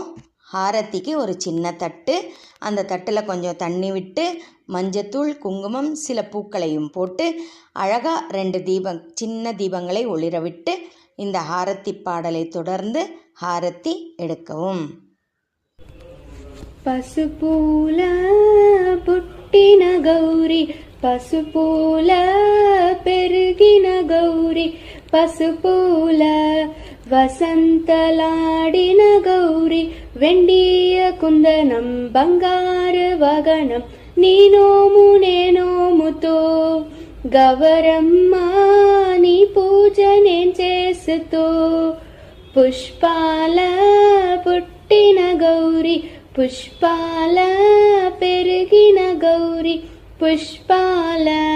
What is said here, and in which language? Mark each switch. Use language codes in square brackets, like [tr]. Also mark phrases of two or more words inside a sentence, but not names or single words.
[ta] ஆரத்திக்கு ஒரு சின்ன தட்டு, அந்த தட்டில் கொஞ்சம் தண்ணி விட்டு மஞ்சத்தூள், குங்குமம், சில பூக்களையும் போட்டு அழகாக 2 சின்ன தீபங்களை ஒளிர விட்டு இந்த ஆரத்தி பாடலை தொடர்ந்து ஆரத்தி எடுக்கவும். [te] పసుపూల పుట్టిన గౌరి పసుపూల పెరిగిన గౌరి పసుపూల వసంతలాడిన గౌరి వెండియ కుందనం బంగారు వగనం నీ నోము నేనోముతో గవరమ్మ నీ పూజ నేను చేస్తూ పుష్పాల పుట్టిన గౌరి పుష్పాల పెరిగిన గౌరి పుష్పాల